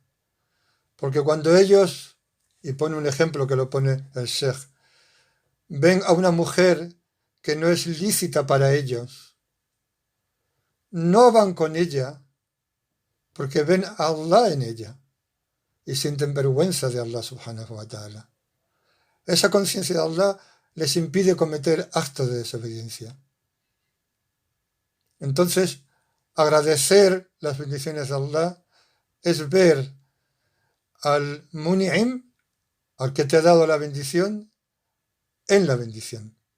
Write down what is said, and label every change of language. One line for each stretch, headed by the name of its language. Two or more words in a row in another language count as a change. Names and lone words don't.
Spanish: Porque cuando ellos, y pone un ejemplo que lo pone el Sheikh, ven a una mujer que no es lícita para ellos, no van con ella porque ven a Allah en ella y sienten vergüenza de
Arabic: الله سبحانه وتعالى.
Spanish: Esa conciencia de Allah les impide cometer actos de desobediencia. Entonces, agradecer las bendiciones de Allah es ver al Muni'im, al que te ha dado la bendición, en la bendición.